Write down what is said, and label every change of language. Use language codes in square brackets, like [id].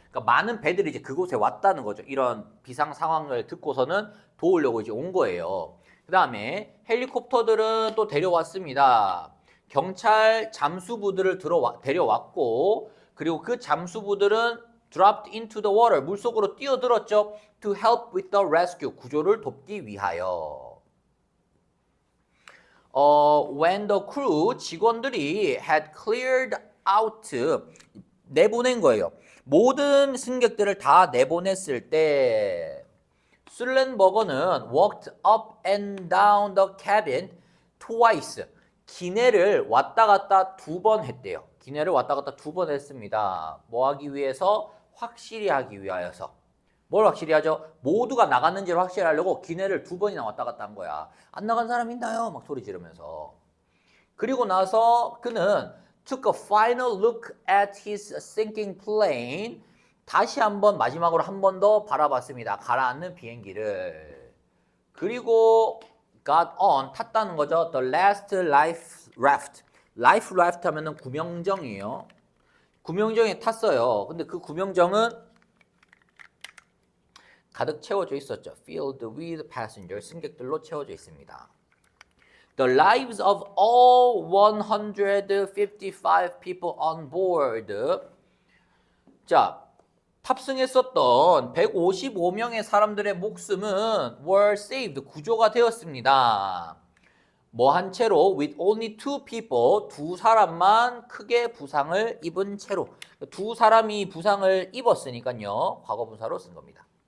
[ko] 그러니까 많은 배들이 이제 그곳에 왔다는 거죠. 이런 비상 상황을 듣고서는 도우려고 이제 온 거예요. 그 다음에 헬리콥터들은 또 데려왔습니다. 경찰 잠수부들을 데려왔고, 그리고 그 잠수부들은 [en] dropped into the water, [ko] 물속으로 뛰어들었죠. [en] to help with the rescue, [ko] 구조를 돕기 위하여. [en] When the crew, [ko] 직원들이 [en] had cleared out, [ko] 내보낸 거예요. 모든 승객들을 다 내보냈을 때 술렌버거는 [en] walked up and down the cabin twice. [ko] 기내를 왔다 갔다 2번 했대요. 기내를 왔다 갔다 2번 했습니다. 뭐 하기 위해서? 확실히 하기 위하여서. 뭘 확실히 하죠? 모두가 나갔는지를 확실히 하려고 기내를 2번이나 왔다 갔다 한 거야. 안 나간 사람 있나요? 막 소리 지르면서. 그리고 나서 그는 [en] took a final look at his sinking plane. [ko] 다시 한번 마지막으로 한 번 더 바라봤습니다. 가라앉는 비행기를. 그리고 [en] got on, [ko] 탔다는 거죠. [en] The last life raft. [ko] life raft 하면은 구명정이에요. 구명정에 탔어요. 근데 그 구명정은 가득 채워져 있었죠. [en] Filled with passengers, [ko] 승객들로 채워져 있습니다. [en] The lives of all 155 people on board. [ko] 자, 탑승했었던 155명의 사람들의 목숨은 [en] were saved, [ko] 구조가 되었습니다. 뭐 한 채로 [en] with only 2 people, [ko] 2 사람만 크게 부상을 입은 채로. 2 사람이 부상을 입었으니까요. 과거분사로 쓴 겁니다.